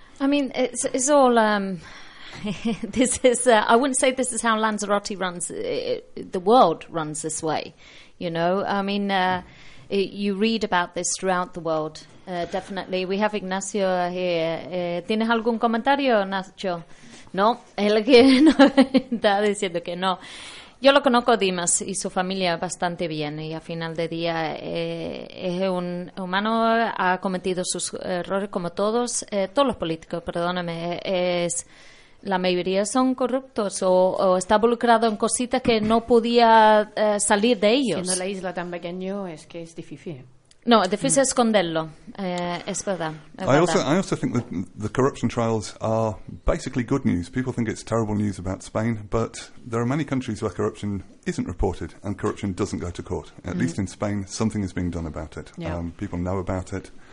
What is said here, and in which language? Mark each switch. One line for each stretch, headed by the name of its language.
English: I mean, it's all... this is. I wouldn't say this is how Lanzarote runs... the world runs this way, you know? I mean... you read about this throughout the world, definitely. We have Ignacio here.
Spanish: ¿Tienes algún comentario, Nacho? No, él que no está diciendo que no. Yo lo conozco, Dimas, y su familia bastante bien. Y al final de día es un humano, ha cometido sus errores como todos los políticos, perdóname. La mayoría son corruptos o está involucrado en cositas que no podía salir de ellos. Siendo la isla tan pequeño, es que es difícil. No, es difícil esconderlo. Es verdad.
English: I also think that the corruption trials are basically good news. People think it's terrible news about Spain, but there are many countries where corruption isn't reported and corruption doesn't go to court. At least in Spain, something is being done about it. Yeah. People know about it